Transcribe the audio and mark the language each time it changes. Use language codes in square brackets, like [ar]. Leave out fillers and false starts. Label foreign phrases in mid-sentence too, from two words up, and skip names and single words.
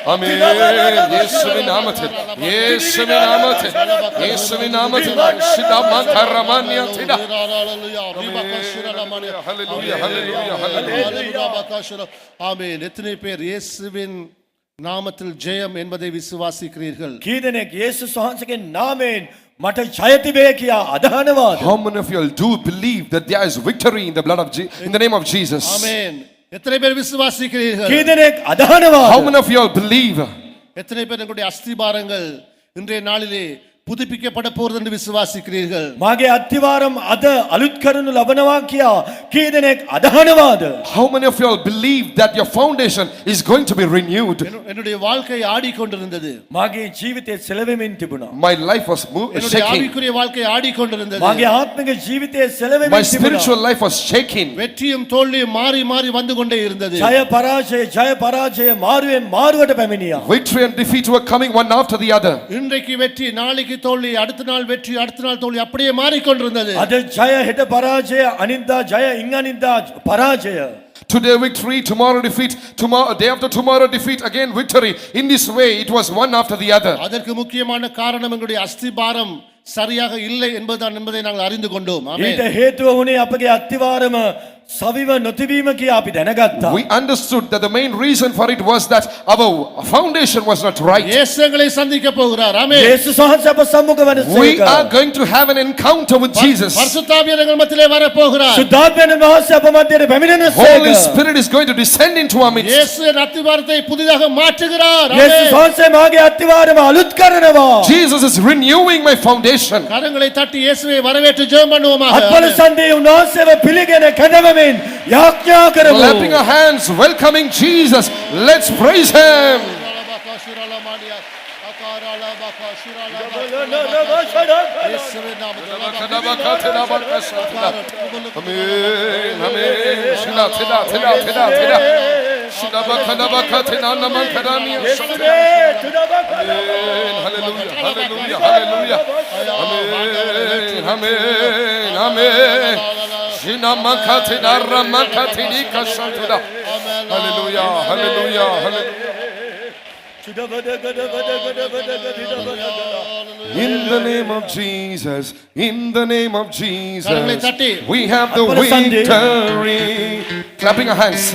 [ta] Amen. இயேசுவின் நாமத்தில் இயேசுவின் நாமத்தில் இயேசுவின் நாமத்தில் சிதாமகரமன்யத்திட [en] Hallelujah, hallelujah, hallelujah. [ta] ஆமென் எத்தனை பேர் இயேசுவின் நாமத்தில் ஜெயம் என்பதை விசுவாசிக்கிறீர்கள் [si] කීදෙනෙක් යේසුස් වහන්සේගේ නාමයෙන් මට ජය තිබේ කියා අදහනවාද? [en] How many of you all do believe that there is victory in the blood of in the name of Jesus? [ta] ஆமென் எத்தனை பேர் விசுவாசிக்கிறீர்கள் [si] කීදෙනෙක් අදහනවාද? [en] How many of you all believe? [ta] எத்தனை பேர் உங்களுடைய அஸ்திபாரங்கள் இன்றைய நாளிலே புதுப்பிக்கப்பட போகிறது என்று விசுவாசிக்கிறீர்கள் [si] මාගේ අත්තිවාරම් අද අලුත් කරනු ලබනවා කියා කීදෙනෙක් අදහනවාද? [en] How many of you all believe that your foundation is going to be renewed? [ta] என்னுடைய வாழ்க்கை ஆடிக்கொண்டிருந்தது [si] මාගේ ජීවිතේ සෙලවෙමින් තිබුණා. [en] My life was [ta] என்னுடைய [en] shaking. [ta] ஆவிக்குரிய வாழ்க்கை ஆடிக்கொண்டிருந்தது [si] මාගේ ආත්මික ජීවිතේ [en] My [si] සෙලවෙමින් [en] spiritual [si] තිබුණා. [en] life was shaking. [ta] வெற்றியும் தோல்வியும் மாறி மாறி வந்து கொண்டே இருந்தது [si] ජය පරාජය මාරුවෙන් මාරුවට පැමිණියා. [en] Victory and defeat were coming one after the other. [ta] இன்றைக்கு வெற்றி நாளைக்கு தோல்வி, அடுத்த நாள் வெற்றி, அடுத்த நாள் தோல்வி அப்படியே மாறிக்கொண்டிருந்தது. [si] අද ජය හෙට පරාජය අනිද්දා ජය ඉන් අනිද්දා පරාජය. [en] Today victory, tomorrow defeat, tomorrow day after tomorrow defeat, again victory. In this way it was one after the other. [ta] அதற்கு முக்கியமான காரணம் எங்களுடைய அஸ்திபாரம் சரியாக இல்லை என்பதை நாங்கள் அறிந்து கொண்டோம். ஆமென். [si] ඊට හේතුව වුණේ අපගේ අත්තිවාරම සවිව නොතිබීම කියා අපි දැනගත්තා. [en] We understood that the main reason for it was that our foundation was not right. [ta] இயேசு எங்களை சந்திக்க போகிறார். ஆமென். [si] යේසුස් වහන්සේ අප සම්මුඛ වන [en] We [si] සේක. [en] are going to have an encounter with Jesus. [ta] பரிசுத்த ஆவியானவர் எங்கள் மத்தியிலே வர போகிறார். [si] සුද්ධාත්මයන් වහන්සේ අප මැදට පැමිණෙන [en] Holy [si] සේක. [en] Spirit is going to descend into our midst. [ta] இயேசு என் அஸ்திபாரத்தை புதிதாக மாற்றுகிறார். [si] යේසුස් වහන්සේ මාගේ අත්තිවාරම අලුත් කරනවා. [en] Jesus is renewing my foundation. [ta] கரங்களை தட்டி இயேசுவை வரவேற்று ஜெபம் பண்ணுவோமாக. [si] අත්පල සන්දේ උන්වහන්සේව පිළිගෙන කැඳවමින් යාඥා කරමු. [en] Clapping our hands, welcoming Jesus. Let's praise Him. Amen. Amen. Shila, tila, tila, tila, tila. Shila, bakana, bakatina, naman, kadamiya. Amen. Hallelujah. Hallelujah. Hallelujah. Amen. Amen. Amen. Shina makatina, ramakatini, kashantuda. Hallelujah. Hallelujah. Hallelujah. In the name of Jesus, in the name of Jesus, we have the victory. Clapping our hands.